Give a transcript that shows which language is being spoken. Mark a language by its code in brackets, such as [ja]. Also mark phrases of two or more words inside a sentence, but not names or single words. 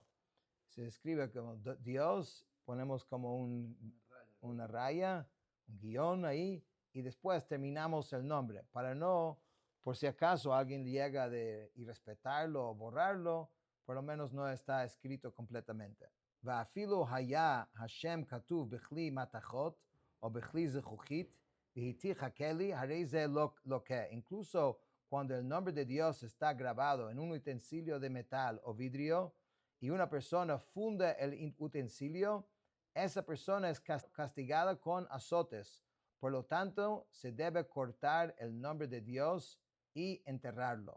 [es] Se escribe como Dios, ponemos como una raya, un guión ahí, y después terminamos el nombre, para no, por si acaso alguien llega de irrespetarlo o borrarlo, por lo menos no está escrito completamente. [he] ואפילו היה השם כתוב בכלי מתכות o בכלי זכוכית, והתיך הכלי, הרי זה לוקה. [es] Incluso cuando el nombre de Dios está grabado en un utensilio de metal o vidrio, y una persona funde el utensilio, esa persona es castigada con azotes. Por lo tanto, se debe cortar el nombre de Dios y enterrarlo.